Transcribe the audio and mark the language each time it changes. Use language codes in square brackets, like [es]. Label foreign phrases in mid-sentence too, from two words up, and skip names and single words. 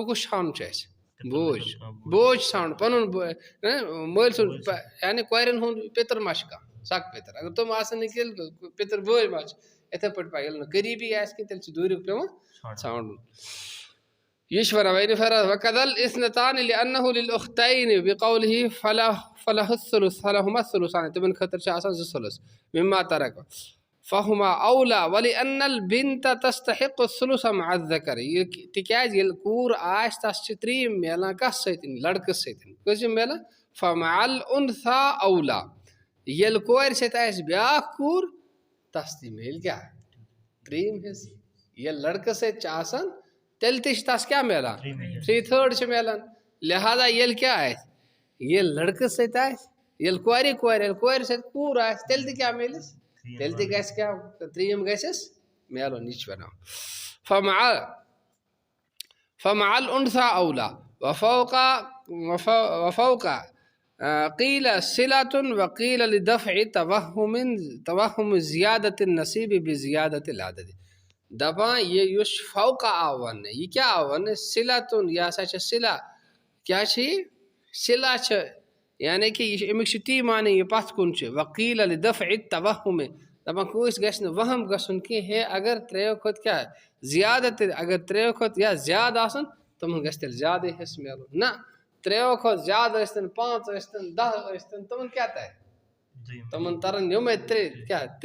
[ks] کُس ژھانڈُن چھُ اَسہِ بوے چھُ ژھانڈُن پنُن مٲلۍ سُنٛد یعنی کورٮ۪ن ہُنٛد پِتٕر ما چھُ کانٛہہ سکہٕ پِتٕر اگر تِم آسن نہٕ تیٚلہِ پِتٕر بوے ما چھِ یِتھے پٲٹھۍ پَکہِ ییٚلہِ نہٕ قریٖبی آسہِ کینٛہہ تیٚلہِ چھُ دوٗریُک پیٚوان ژھانڈُن یہ چھُ ونان [ar] وكذا الاثنتان لأنه للأختين بقوله فله الثلث فلهما الثلثان [ks] تمن خٲطرٕ چھِ آسان 2 سلس [ar] مما ترك فهما أولى ولأن البنت تستحق الثلث مع الذكر [ks] تِکیٛازِ ییٚلہِ کوٗر آسہِ تس چھِ 3 میلان کس سۭتۍ لڑکہٕ سۭتۍ کٔژ چھِ میلان [ar] فمع الأنثى أولى [ks] ییٚلہِ کورِ سۭتۍ آسہِ بیٛاکھ کوٗر تس تہِ میلہِ کیٛاہ 3 حصہٕ ییٚلہِ لڑکہٕ سۭتۍ چھِ آسان تیٚلہِ تہِ چھِ تس کیٛاہ میلان 3/3 چھِ میلان لہذا ییٚلہِ کیٛاہ آسہِ ییٚلہِ لڑکہٕ سۭتۍ آسہِ ییٚلہِ کورِ سۭتۍ کوٗر آسہِ تیٚلہِ تہِ کیٛاہ میلٮ۪س تیٚلہِ تہِ گژھِ کیٛاہ 3 گژھٮ۪س میلُن یہِ چھُ ونان [ar] فمع الأنثى أولى وفوق قيل صلة وقيل لدفع توهم زيادة النصيب بزيادة العدد. [ks] دپان یہ یُس فوقہ آو وننہٕ یہِ کیٛاہ آو وننہٕ صلتُن یہِ ہسا چھِ صلہ کیٛاہ چھِ یہِ صلہ چھِ یعنی کہِ یہِ چھِ امیُک چھُ تی معنی یہِ پتھ کُن چھُ [ar] وقیل لدفع التوهم [ks] دپان کٲنٛسہِ گژھِ نہٕ وہم گژھُن کینٛہہ ہے اگر 3 کھۄتہٕ کیٛاہ زیادٕ تہِ اگر 3 کھۄتہٕ یا زیادٕ آسن تِمن گژھِ تیٚلہِ زیادٕے حصہٕ میلُن نہ 3 کھۄتہٕ زیادٕ ٲسۍتن 5 ٲسۍتن 10 ٲسۍتن تِمن کیٛاہ ترِ تِمن ترن یِمے 3 کیٛاہ